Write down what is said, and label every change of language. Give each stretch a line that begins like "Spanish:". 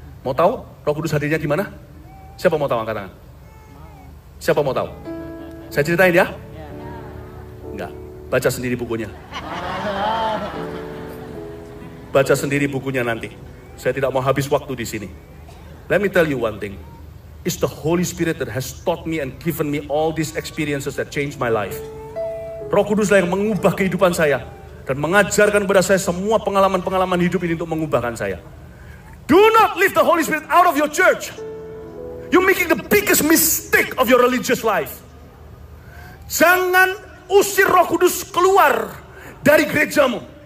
Indonesian: Mau tahu Roh Kudus hadirnya gimana? Siapa mau tahu angkat tangan? Siapa mau tahu? Saya ceritain ya? Enggak, baca sendiri bukunya. Baca sendiri bukunya nanti. Saya tidak mau habis waktu di sini.
English: Let me tell you one thing. It's the Holy Spirit that has taught me and given me all these experiences that changed my life.
Indonesian: Roh Kuduslah yang mengubah kehidupan saya dan mengajarkan kepada saya semua pengalaman-pengalaman hidup ini untuk mengubahkan saya.
English: Do not leave the Holy Spirit out of your church. You're making the biggest mistake of your religious life.
Indonesian: Jangan usir Roh Kudus keluar dari gerejamu.